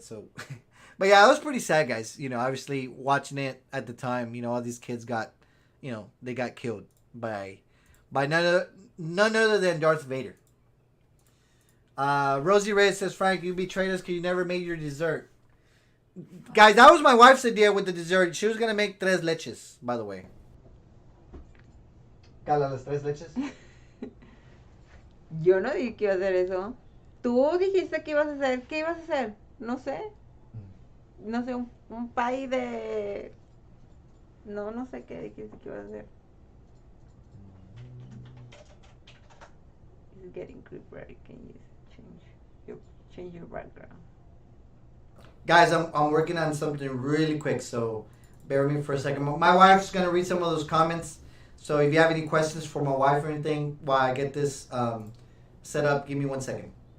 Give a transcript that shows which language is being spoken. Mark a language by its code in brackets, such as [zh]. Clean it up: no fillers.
[en] So, but yeah, it was pretty sad, guys. You know, obviously watching it at the time, you know, all these kids got, you know, they got killed by none other than Darth Vader. Rosie Reyes says, Frank, you betrayed us because you never made your dessert. Guys, that was my wife's idea with the dessert. She was gonna make tres leches, by the way. [es] Karla, las tres leches. Yo no dije que iba a hacer eso. Tú dijiste que ibas a hacer. ¿Qué ibas a hacer? No sé. No sé, un pie de... No sé qué dijiste que ibas a hacer. [en] It's getting creepier. Can you change your background? Guys, I'm working on something really quick, so bear with me for a second. My wife's gonna read some of those comments. So if you have any questions for my wife or anything while I get this set up, give me 1 second.